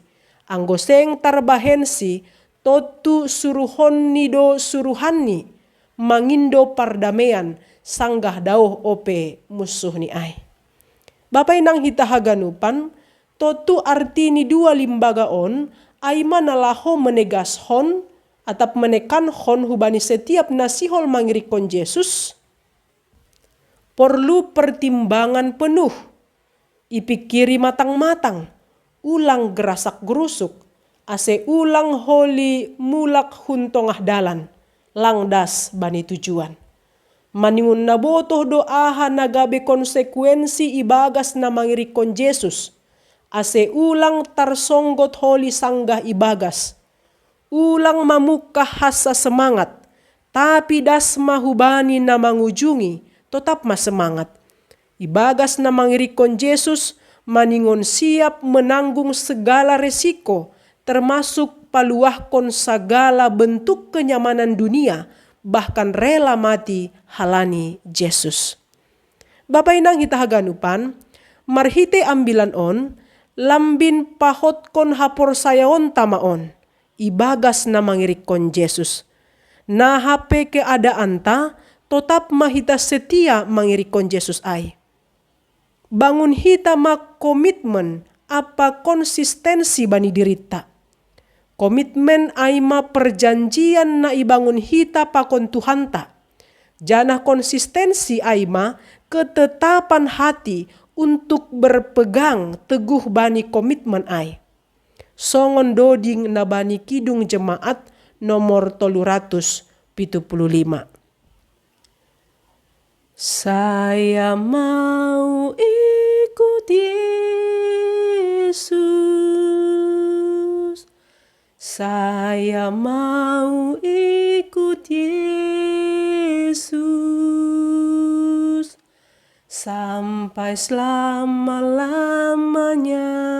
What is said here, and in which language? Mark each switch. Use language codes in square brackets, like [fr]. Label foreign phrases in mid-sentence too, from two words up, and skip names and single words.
[bts] Anggoseng tarbahensi, totu suruhon ni do suruhanni, mangindo pardamean, sanggah dauh ope musuh ni ay. Bapai nang hita haganupan, totu arti ni 2 limbaga on, ay manalaho menegashon, atap menekan hon hubani setiap nasihol mangirikon Yesus, [id] perlu pertimbangan penuh, [bts] ipikiri matang-matang, ulang gerasak gerusuk, ase ulang holi mulak huntongah dalan, langdas bani tujuan. Maningun nabotoh doaha nagabe konsekuensi ibagas na mangirikon Yesus, ase ulang tarsonggot holi sanggah ibagas, ulang mamukah hasa semangat, tapi das mahubani na mangujungi, tetap semangat. Ibagas na mangirikon Yesus, maningon [id] siap menanggung segala resiko, termasuk [bts] paluahkon [id] segala bentuk kenyamanan dunia, bahkan rela mati [bts] halani Yesus. Bapak inang hita haganupan, marhite ambilan on, lambin pahotkon hapor sayaon tamaon, ibagas na mangirikon Yesus. Na hape keadaan ta, tetap mahita setia mangirikon Yesus ay. Bangun hita mak komitmen apa konsistensi bani dirita. Komitmen ay ma perjanjian na ibangun hita pakon Tuhanta. Jana konsistensi ay ma [id] ketetapan hati untuk berpegang teguh [bts] bani komitmen ay. Songon doding na bani kidung jemaat nomor 375. [id] Saya mau ikut Yesus. Saya mau ikut Yesus sampai selama-lamanya.